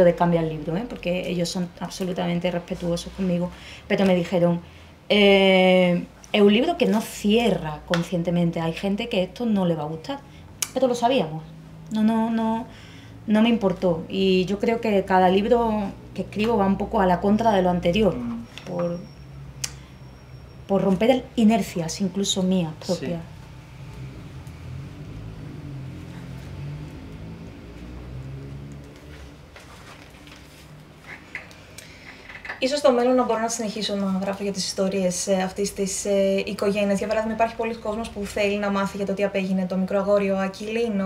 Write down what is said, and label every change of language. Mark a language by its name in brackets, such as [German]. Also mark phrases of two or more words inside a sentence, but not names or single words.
[Spanish] de cambiar el libro, porque ellos son absolutamente respetuosos conmigo, pero me dijeron, es un libro que no cierra conscientemente, hay gente que esto no le va a gustar, pero lo sabíamos, no me importó, y yo creo que cada libro que escribo va un poco a la contra de lo anterior, por romper inercias, incluso mías propias. Sí. [Greek] Ίσως στο μέλλον να μπορώ να συνεχίσω να γράφω για τις ιστορίες αυτής της οικογένειας. Για παράδειγμα, υπάρχει πολλοί κόσμος που θέλει να μάθει για το τι απέγινε το μικρό αγόρι, ο Ακυλίνο.